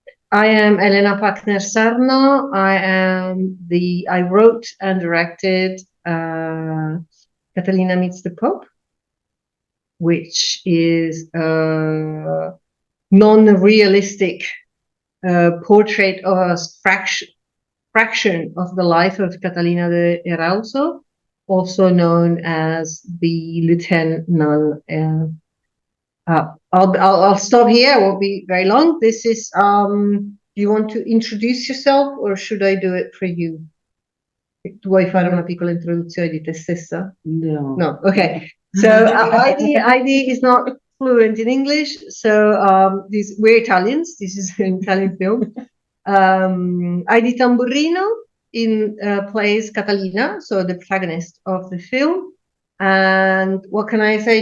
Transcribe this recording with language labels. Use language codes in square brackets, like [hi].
[en] I am Elena Pachner Sarno. I wrote and directed Catalina Meets the Pope, which is a non-realistic portrait of a fraction of the life of Catalina de Erauso, also known as the lieutenant nun. I'll stop here. It won't be very long. This is. Do you want to introduce yourself, or should I do it for you? [it] Tu vuoi fare una piccola introduzione di te stessa? [en] No. No. Okay. So Aidi is not fluent in English, so we're Italians. This is an Italian film. Aidi Tamburrino plays Catalina, so the protagonist of the film. And what can I say?